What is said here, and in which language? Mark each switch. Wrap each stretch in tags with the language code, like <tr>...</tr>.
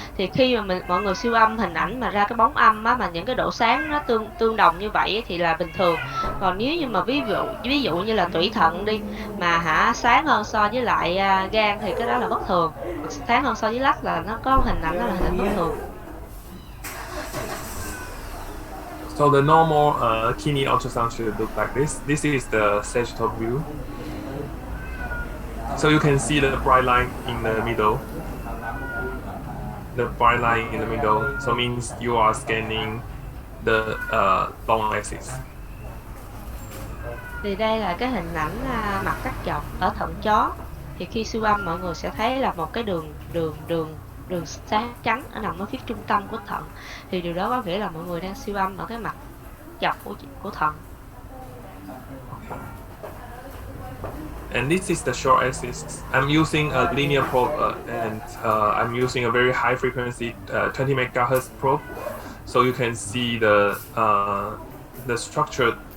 <vi>Thì khi mà mọi người siêu âm hình ảnh mà ra cái bóng âm mà những cái độ sáng nó tương đồng như vậy thì là bình thường. Còn nếu như mà ví dụ như là tủy thận đi mà sáng hơn so với lại gan thì cái đó là bất thường. Sáng hơn so với lách là nó có hình ảnh đó là hình ảnh bất thường.</vi> <en>So the normal kidney ultrasound should look like this. This is the sagittal view. So you can see the bright line in the middle. The bright line in the middle. So means you are scanning the long axis.</en> <vi>Thì đây là cái hình ảnh mặt cắt dọc ở thận chó. Thì khi siêu âm mọi người sẽ thấy là một cái đường sáng trắng ở nằm ở phía trung tâm của thận. Thì điều đó có nghĩa là mọi người đang siêu âm ở cái mặt dọc của thận.</vi> <en>And this is the short axis. I'm using a linear probe and I'm using a very high frequency 20 MHz probe, so you can see the structure.</en>